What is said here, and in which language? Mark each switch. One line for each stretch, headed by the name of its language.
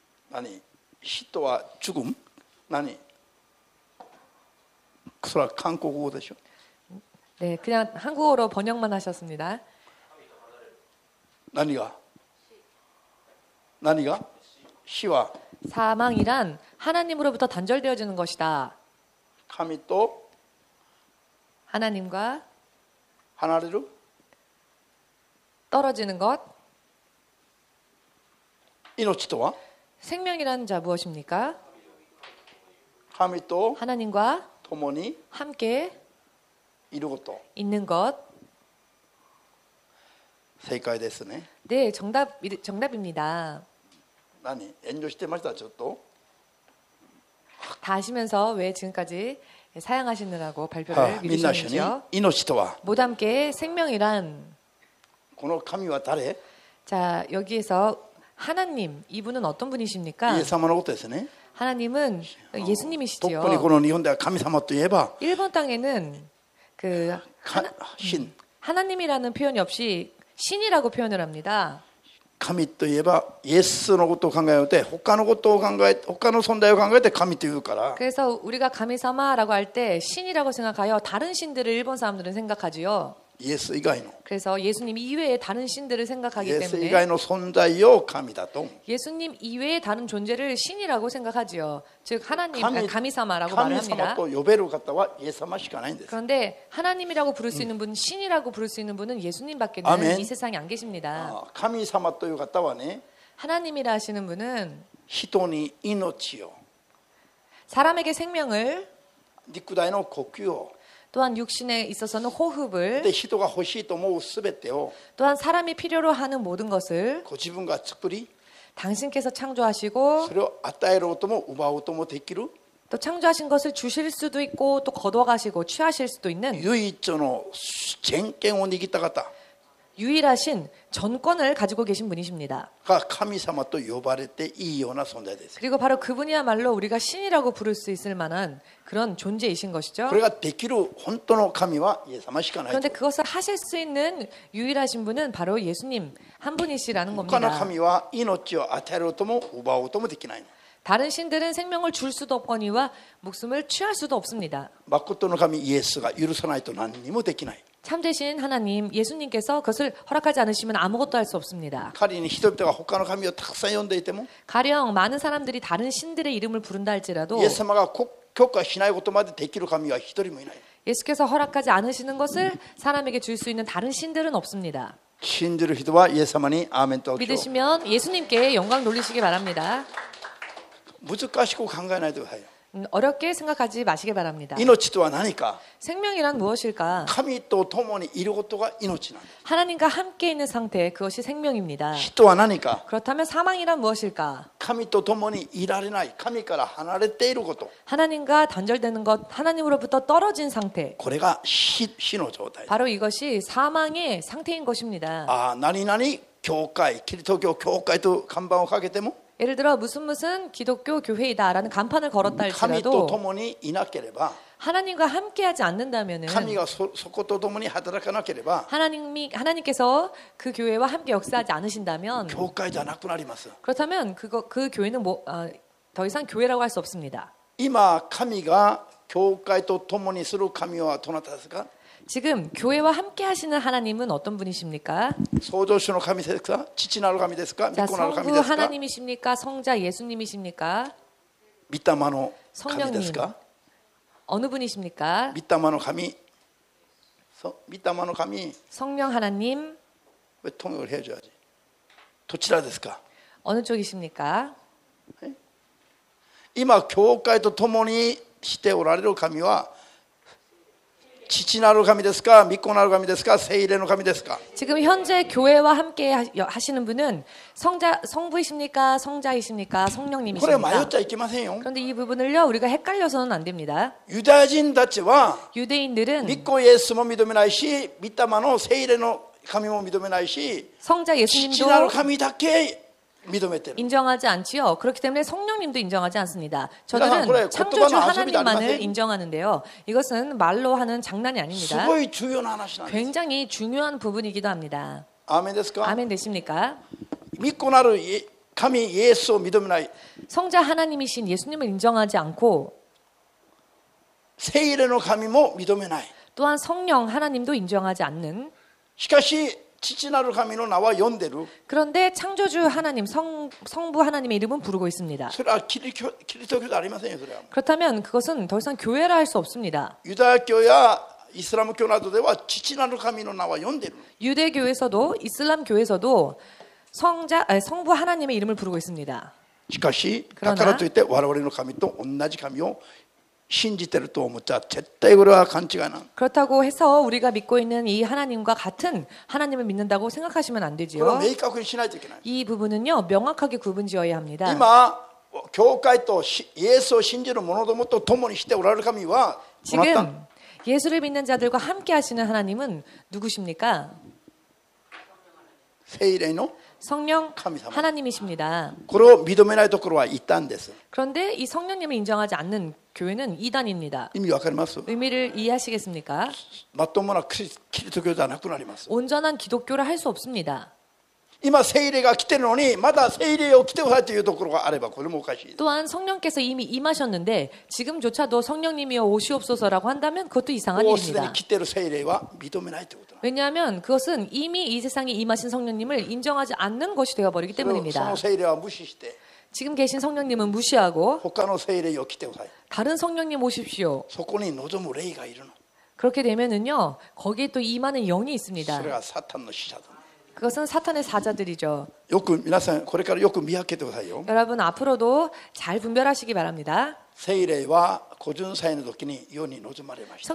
Japanese: 何死とは
Korean: 죽음
Japanese: 何それは韓国語でしょ。
Korean: 네, 그냥 한국어로 번역만 하셨습니다.
Japanese: 何が死は
Korean: 사망이란 하나님으로부터 단절되어지는 것이다.
Japanese: 神と
Korean: 하나님과
Japanese: 離れる
Korean: 떨어지는 것.
Japanese: 命とは
Korean: 생명이란 자
Japanese: 神と
Korean: 하나님과
Japanese: 共に
Korean: 함께
Japanese: いること
Korean: 있는 것.
Japanese: 正解ですね。
Korean: 네, 정답입니다.
Japanese: 何遠慮してましたちょっと
Korean: 다 아시면서 왜 지금까지 사양하시느라고 발표를
Japanese: みんな一緒に
Korean: 미루셨는지요?
Japanese: 命とは
Korean: 모두 함께 생명이란
Japanese: この神は誰
Korean: 자, 여기에서 하나님, 이분은 어떤
Japanese: イエ
Korean: 분이십니까?
Japanese: ス様のことですね。
Korean: 하나님은
Japanese: 特にこ
Korean: 예수님이시지요.
Japanese: の日本では神様といえば
Korean: 일본 땅에는 그
Japanese: 神
Korean: 하나님이라는 표현이 없이 신이라고 표현을 합니다.
Japanese: 神といえばイエスのことを考えて他のことを考え他の存在を考えて神というから
Korean: 그래서 우리가 가미사마라고 할 때 신이라고 생각하여 다른 신들을 일본 사람들은 생각하지요.
Japanese: イエス以外の
Korean: 그래서 예수님 이외에 다른 신들을
Japanese: イ
Korean: 생각하기
Japanese: エス以
Korean: 때문에
Japanese: 外の存在を神だと思う
Korean: 예수님 이외의 다른 존재를 신이라고 생각하지요. 즉 하나님, 가미사마라고
Japanese: 神
Korean: 말을
Japanese: 様
Korean: 합니다.
Japanese: と呼べる方はイエス様しかないんです。
Korean: 그런데 하나님이라고 부를 수 있는 분, 신이라고 부를 수 있는 분은 예수님밖에는 아멘. 이 세상에 안 계십니다.
Japanese: 神様という方はね
Korean: 하나님이라 하시는 분은
Japanese: 人に命を
Korean: 사람에게 생명을
Japanese: 肉体の呼吸を
Korean: 또한 육신에 있어서는 호흡을
Japanese: で人が欲しいと思うすべてを
Korean: 또한 사람이 필요로 하는 모든 것을
Japanese: ご自分が作り
Korean: 당신께서 창조하시고
Japanese: それを与えろうとも奪おうともできる
Korean: 또 창조하신 것을 주실 수도 있고 또 거둬가시고 취하실 수도 있는
Japanese: 唯一の全権を握った方
Korean: 유일하신 전권을 가지고 계신 분이십니다.
Japanese: が神様と呼ばれていいような存在です。
Korean: 그리고 바로 그분이야말로 우리가 신이라고 부를 수 있을 만한 그런 존재이신 것이죠.
Japanese: これができる本当の神はイエス様しかない。
Korean: 그런데 그것을 하실 수 있는 유일하신 분은 바로 예수님 한 분이시라는
Japanese: 他の
Korean: 겁니다.
Japanese: 神は命を与えろうとも奪おうともできない。
Korean: 다른 신들은 생명을 줄 수도 없거니와 목숨을 취할 수도 없습니다.
Japanese: 誠の神イエスが許さないと何にもできない。
Korean: 참되신 하나님 예수님께서 그것을 허락하지 않으시면 아무것도 할 수 없습니다.
Japanese: 仮に人々が他の神をたくさん呼んでいても
Korean: 가령 많은 사람들이 다른 신들의 이름을 부른다 할지라도
Japanese: イエス様が許可しないことまでできる神は一人もいない。
Korean: 예수께서 허락하지 않으시는 것을 사람에게 줄 수 있는 다른 신들은 없습니다.
Japanese: 信じる人はイエス様にアーメンと。
Korean: 믿으시면 예수님께 영광 돌리시기 바랍니다.
Japanese: 難しく考えないでください。
Korean: 어렵게 생각하지 마시기 바랍니다.
Japanese: 命とは何か
Korean: 생명이란 무엇일까?
Japanese: 神と共にいることが命なんです。
Korean: 하나님과 함께 있는 상태, 그것이 생명입니다.
Japanese: 死とは何か
Korean: 그렇다면 사망이란 무엇일까?
Japanese: 神と共にいられない神から離れていること
Korean: 하나님과 단절되는 것, 하나님으로부터 떨어진 상태.
Japanese: これが死の状態。
Korean: 바로 이것이 사망의 상태인 것입니다.
Japanese: ああ何々教会キリスト教教会と看板をかけても
Korean: 예를 들어 무슨 기독교 교회이다라는 간판을 걸었다
Japanese: 神と共にいなければ
Korean: 하나님과 함께하지 않는다면은
Japanese: 神がそこと共に働かなければ
Korean: 하나님께서 그 교회와 함께 역사하지 않으신다면
Japanese: 教会じゃなくなります。
Korean: 그렇다면 그 교회는 더 이상 교회라고 할 수 없습니다.
Japanese: 今神が教会と共にする神はどなたですか？
Korean: 지금 교회와 함께 하시는 하나님은 어떤 분이십니까?
Japanese: 創造主の神ですか？父なる神ですか？御
Korean: 자,
Japanese: 子なる神
Korean: 성부
Japanese: ですか？
Korean: 하나님이십니까? 성자 예수님이십니까?
Japanese: 御霊の神ですか？
Korean: 어느 분이십니까?
Japanese: 御霊の神、御霊の神、
Korean: 성령 하나님 왜 통역을 해줘야지.
Japanese: どちらですか?
Korean: 어느 쪽이십니까?
Japanese: 今教会と共にしておられる神は父なる神ですか、御子なる神ですか、聖霊の神ですか?
Korean: 지금 현재 교회와 함께 하시는 분은 성부이십니까? 성자이십니까?
Japanese: これ迷っ
Korean: 성령님이십니까?
Japanese: ちゃいけませんよ.
Korean: 그런데 이 부분을요 우리가 헷갈려서는 안 됩니다.
Japanese: ユダヤ人たちは
Korean: 유대인들은
Japanese: 御子イエスも認めないし、御霊の聖霊の神も認めないし、
Korean: 성자
Japanese: 父なる
Korean: 예수님도
Japanese: 神だけ認めてる.
Korean: 인정하지 않지요. 그렇기 때문에 성령님도 인정하지 않습니다. 그러니까 그래, 저들은 창조주 겉도가는 아소비도 하나님만을 아니마세요. 인정하는데요. 이것은 말로 하는 장난이
Japanese: す
Korean: 아닙니다.
Japanese: ごい重要な話なんです.
Korean: 굉장히 중요한 부분이기도 합니다.
Japanese: アーメンですか?
Korean: 아멘 되십니까?
Japanese: 御子なる神イエスを認めない
Korean: 성자 하나님이신 예수님을 인정하지 않고
Japanese: 聖霊の神も認めない.
Korean: 또한 성령 하나님도 인정하지 않는
Japanese: しかし父なる神の名は呼んでる.
Korean: 그런데 창조주 하나님, 성부 하나님의 이름은 부르고 있습니다.
Japanese: それはキリスト教じゃありませんよ。それは
Korean: 그렇다면 그것은 더 이상 교회라 할 수 없습니다.
Japanese: ユダヤ教やイスラム教などでは父なる神の名は呼んでる.
Korean: 유대교에서도 이슬람 교에서도 성부 하나님의 이름을 부르고 있습니다.
Japanese: しかしだ
Korean: 그러나
Japanese: からといって我々の神と同じ神を信じてると思っちゃ絶対これは勘違いなの。
Korean: 그렇다고 해서 우리가 믿고 있는 이 하나님과 같은 하나님을 믿는다고 생각하시면 안
Japanese: これ
Korean: 되지요.
Japanese: は明確にしないといけない。
Korean: 이 부분은요, 명확하게 구분지어야 합니다.
Japanese: 今教会とイエスを信じる者どもと共にしておられる神はどなた？
Korean: 지금 예수를 믿는 자들과 함께 하시는 하나님은 누구십니까?
Japanese: 聖霊の
Korean: 성령
Japanese: 神様。
Korean: 하나님이십니다.
Japanese: これを認めないところは異端です。
Korean: 그런데 이 성령님을 인정하지 않는 교회는 이단입니다.
Japanese: 意味わかります？
Korean: 의미를 이해하시겠습니까?
Japanese: まともなキリスト教じゃなくなります。
Korean: 온전한 기독교를 할 수 없습니다.
Japanese: 今聖霊が来てるのにまだ聖霊を来てくださいというところがあればこれもおかしいです。
Korean: 또한 성령께서 이미 임하셨는데 지금조차도 성령님이여 오시옵소서라고 한다면 그것도 이상한
Japanese: もうすでに
Korean: 일입니다.
Japanese: 来てる聖霊は認めないということなんです。
Korean: 왜냐하면 그것은 이미 이 세상에 임하신 성령님을 인정하지 않는 것이 되어버리기
Japanese: そ
Korean: 때문입니다.
Japanese: の聖霊は無視して
Korean: 지금 계신 성령님은 무시하고
Japanese: 他の聖霊を来てください。
Korean: 다른 성령님 오십시오.
Japanese: そこに望む霊がいるの。
Korean: 그렇게 되면은요, 거기에 또 임하는 영이 있습니다.
Japanese: それがサタンの使者だ。
Korean: 그것은 사탄의 사자들이죠.
Japanese: よく皆さんこれからよく見分けてくださいよ。
Korean: 여러분 앞으로도 잘 분별하시기 바랍니다.
Japanese: 聖霊は古巡祭の時に世に望まれました。